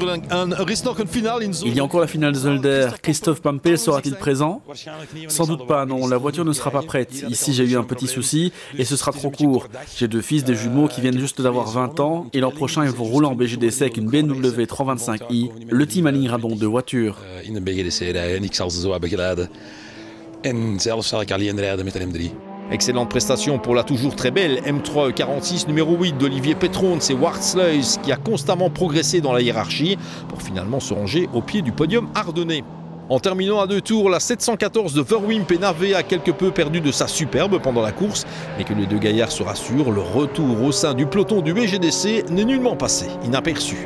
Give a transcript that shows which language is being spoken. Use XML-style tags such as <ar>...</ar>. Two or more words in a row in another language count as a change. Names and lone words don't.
<fr>y a encore la finale Zolder. Christophe Pampel sera-t-il présent? Sans doute pas, non. La voiture ne sera pas prête. Ici, j'ai eu un petit souci et ce sera trop court. J'ai 2 fils, des jumeaux qui viennent juste d'avoir 20 ans et l'an prochain, ils vont rouler en BGDC avec une BMW 325i. Le team alignera donc 2 voitures.</fr> <nl>In een BGDC rijden en ik zal ze zo hebben gereden. En zelf zal ik alleen rijden met een M3.</nl> <fr>Excellente prestation pour la toujours très belle M3E46 numéro 8 d'Olivier Petrone, c'est Wartsluis qui a constamment progressé dans la hiérarchie pour finalement se ranger au pied du podium ardennais. En terminant à 2 tours, la 714 de Verwimp et Navé a quelque peu perdu de sa superbe pendant la course, mais que les 2 gaillards se rassurent, le retour au sein du peloton du BGDC n'est nullement passé inaperçu.</fr>